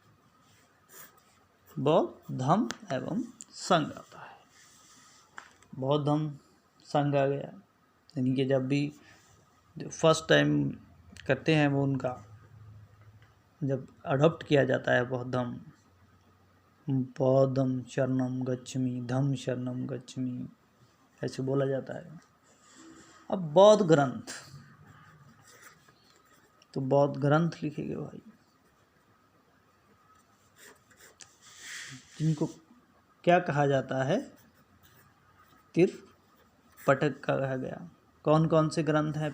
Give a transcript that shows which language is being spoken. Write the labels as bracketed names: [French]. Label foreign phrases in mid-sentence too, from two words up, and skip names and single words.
[Hindi] बौद्ध धम्म एवं संघ आता है। बौद्ध धम्म संघ आ गया, यानी कि जब भी [English] first time [Hindi] करते हैं वो उनका जब अडॉप्ट किया जाता है बौद्ध धम्म, [Pali] बौद्धम शरणम गच्छामि, धम्म शरणम गच्छामि, [Hindi] ऐसे बोला जाता है। अब बौद्ध ग्रंथ, तो बौद्ध ग्रंथ लिखे गए भाई, जिनको क्या कहा जाता है? त्रिपिटक कहा गया। कौन कौन से ग्रंथ हैं?